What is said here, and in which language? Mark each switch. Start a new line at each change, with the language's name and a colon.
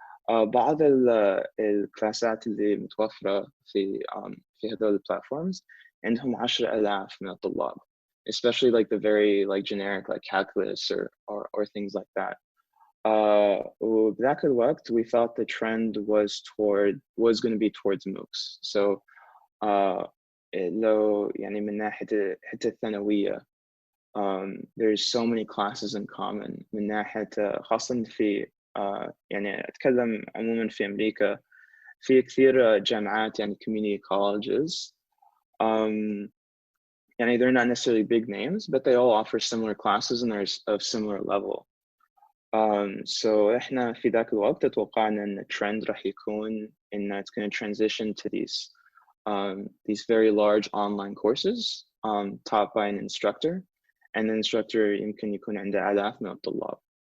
Arabic: بعض الكلاسات اللي متوفرة في هذول البلاتفورمز عندهم 10,000 من الطلاب,
English: especially like the very generic like calculus or things like that.
Arabic: وبذاك الوقت
English: we thought the trend was going to be towards MOOCs.
Arabic: So لو من ناحية حتى الثانوية,
English: there's so many classes in common
Arabic: من ناحية خاصة في أتكلم عموما في أمريكا في كثير جامعات community colleges
English: يعني they're not necessarily big names, but they all offer similar classes and they're of similar level. So
Arabic: إحنا في ذاك الوقت توقعنا إن الtrend راح يكون إن
English: it's going to transition to these very large online courses taught by an instructor, and the instructor
Arabic: يمكن يكون عنده آلاف من الطلاب.